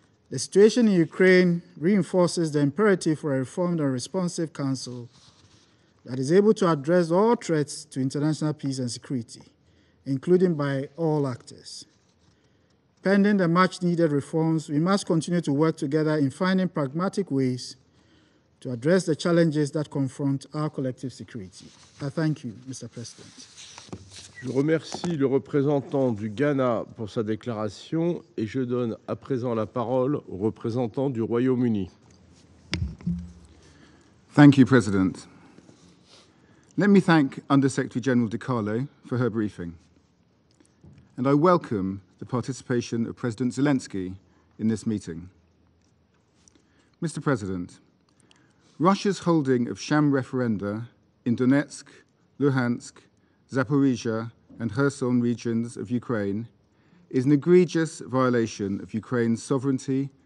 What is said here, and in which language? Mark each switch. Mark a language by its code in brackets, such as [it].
[en] The situation in Ukraine reinforces the imperative for a reformed and responsive council that is able to address all threats to international peace and security, including by all actors. Pending the much-needed reforms, we must continue to work together in finding pragmatic ways to address the challenges that confront our collective security. I thank you, Mr. President. [fr] Je remercie le représentant du Ghana pour sa déclaration et je donne à présent la parole au représentant du Royaume-Uni. [en] Thank you, President. Let me thank Under-Secretary General DiCarlo for her briefing. And I welcome the participation of President Zelensky in this meeting. Mr. President, Russia's holding of sham referenda in Donetsk, Luhansk, Zaporizhia, and Kherson regions of Ukraine is an egregious violation of Ukraine's sovereignty